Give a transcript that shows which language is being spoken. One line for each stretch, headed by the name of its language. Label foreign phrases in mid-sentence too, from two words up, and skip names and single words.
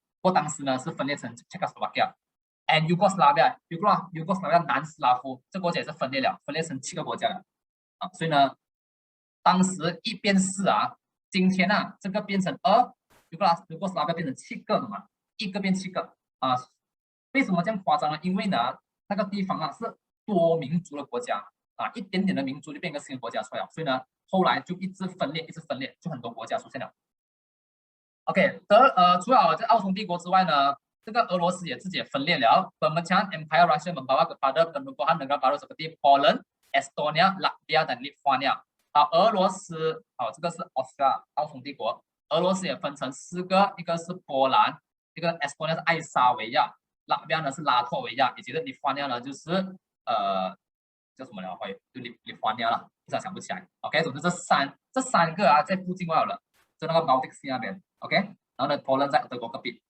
Chinese: 不过当时呢是分裂成 Czechoslovakia and Yugoslavia 南斯拉夫这个国家也是分裂了，分裂成7个国家了所以呢当时一变4啊，今天呢这个变成2， Yugoslavia 变成7个了嘛，一个变7个为什么这样夸张呢？因为呢那个地方是多民族的国家一点点的民族就变一个新的国家出来了，所以呢后来就一直分裂，就很多国家出现了。OK， 除了这奥匈帝国之外呢，这个俄罗斯也自己也分裂了。
Malay: Pemecahan Empire Russia membawa kepada penumbuhan negara baru seperti Poland, Estonia, Latvia dan Lithuania。
Chinese: 俄罗斯这个是奥匈帝国，俄罗斯也分成4个，一个是波兰，一个 Estonia 是爱沙维亚，拉脱呢是拉脱维亚，以及这 Lithuania 呢就是叫什么了？就Lithuania了，一下想不起来。OK， 总之这三个在附近外了，在那个 Baltic Sea 那边。OK， 然后呢 Poland 在德国隔壁。